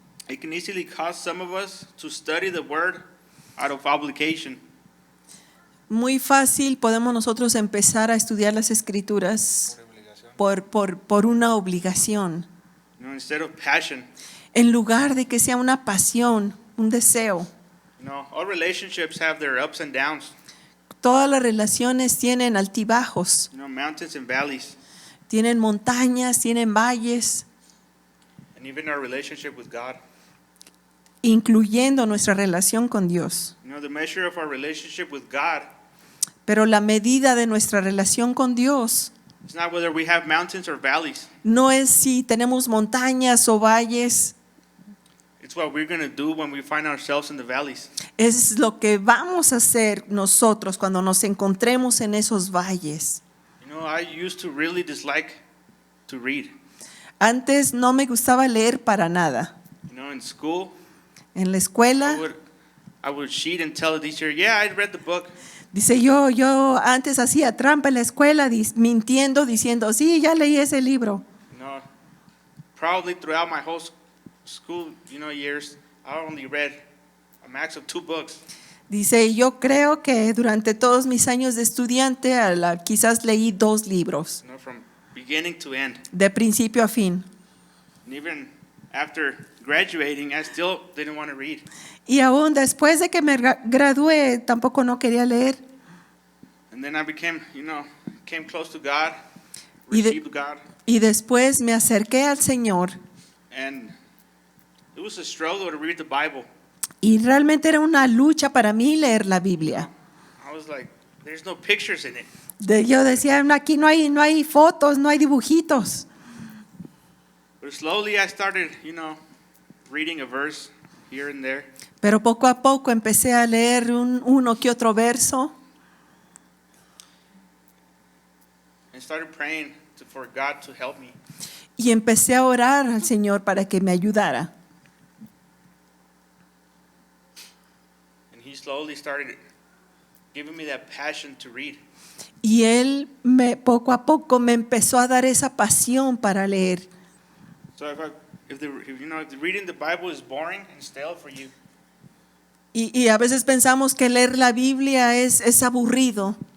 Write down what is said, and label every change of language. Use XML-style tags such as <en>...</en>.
<en>It can easily cause some of us to study the word out of obligation.</en> <es>Muy fácil podemos nosotros empezar a estudiar las Escrituras por una obligación,</es> <en>Instead of passion.</en> <es>en lugar de que sea una pasión, un deseo.</es> <en>All relationships have their ups and downs.</en> <es>Todas las relaciones tienen altibajos,</es> <en>Mountains and valleys.</en> <es>tienen montañas, tienen valles,</es> <en>And even our relationship with God.</en> <es>incluyendo nuestra relación con Dios.</es> <en>The measure of our relationship with God</en> <es>Pero la medida de nuestra relación con Dios</es> <en>is not whether we have mountains or valleys.</en> <es>no es si tenemos montañas o valles,</es> <en>It's what we're going to do when we find ourselves in the valleys.</en> <es>es lo que vamos a hacer nosotros cuando nos encontremos en esos valles.</es> <en>I used to really dislike to read.</en> <es>Antes no me gustaba leer para nada.</es> <en>In school,</en> <es>En la escuela,</es> <en>I would cheat and tell the teacher, yeah, I read the book.</en> <es>dice yo antes hacía trampa en la escuela mintiendo, diciendo, sí, ya leí ese libro.</es> <en>Probably throughout my whole school, years, I only read a max of 2 books.</en> <es>Dice, yo creo que durante todos mis años de estudiante quizás leí 2 libros,</es> <en>From beginning to end.</en> <es>de principio a fin.</es> <en>And even after graduating, I still didn't want to read.</en> <es>Y aún después de que me gradué, tampoco no quería leer.</es> <en>And then I came close to God,</en> <es>Y de-</es> <en>received God,</en> <es>Y después me acerqué al Señor</es> <en>and it was a struggle to read the Bible.</en> <es>y realmente era una lucha para mí leer la Biblia.</es> <en>I was like, there's no pictures in it.</en> <es>Yo decía, aquí no hay fotos, no hay dibujitos.</es> <en>But slowly I started, reading a verse here and there.</en> <es>Pero poco a poco empecé a leer uno que otro verso</es> <en>And started praying for God to help me.</en> <es>y empecé a orar al Señor para que me ayudara.</es> <en>And he slowly started giving me that passion to read.</en> <es>Y Él poco a poco me empezó a dar esa pasión para leer.</es> <en>So if reading the Bible is boring and stale for you,</en> <es>Y a veces pensamos que leer la Biblia es aburrido.</es>